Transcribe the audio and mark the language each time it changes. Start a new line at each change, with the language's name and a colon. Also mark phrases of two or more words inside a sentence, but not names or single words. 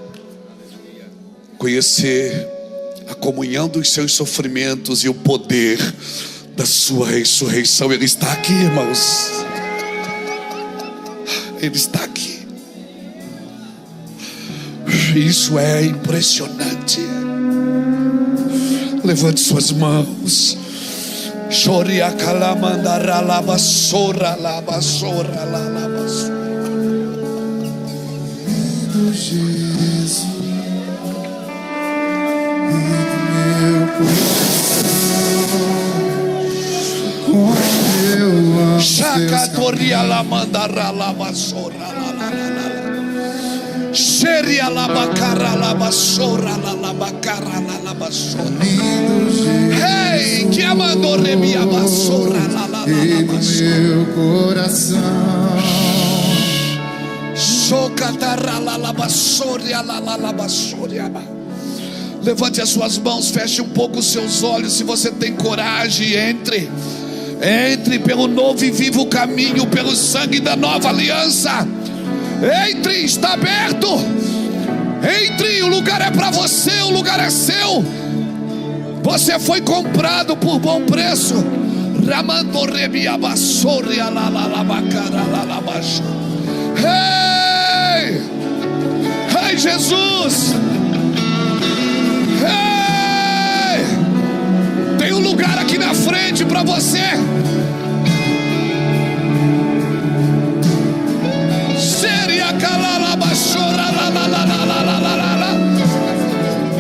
Portuguese: Conhecer a comunhão dos seus sofrimentos e o poder da sua ressurreição. Ele está aqui, irmãos. Ele está aqui. Isso é impressionante. Levante suas mãos. Choria calamandara lavassora lavassora lavassora. Do Jesus meu coração, onde eu amo Chacatoria lamandara lavassora la. Seria labacara lavassora la lavassora. Hey, que amando remia vassoura la meu coração. Socatarra la lavassora la lavassora. Levante as suas mãos, feche um pouco os seus olhos. Se você tem coragem, entre pelo novo e vivo caminho, pelo sangue da nova aliança. Entre, está aberto. Entre, o lugar é para você, o lugar é seu. Você foi comprado por bom preço. Ramando rebia vassoura la lavacara la lavassora. Hey! Hey, Jesus! Hey! Tem um lugar aqui na frente para você. Seria calala basura la la la la la la la la.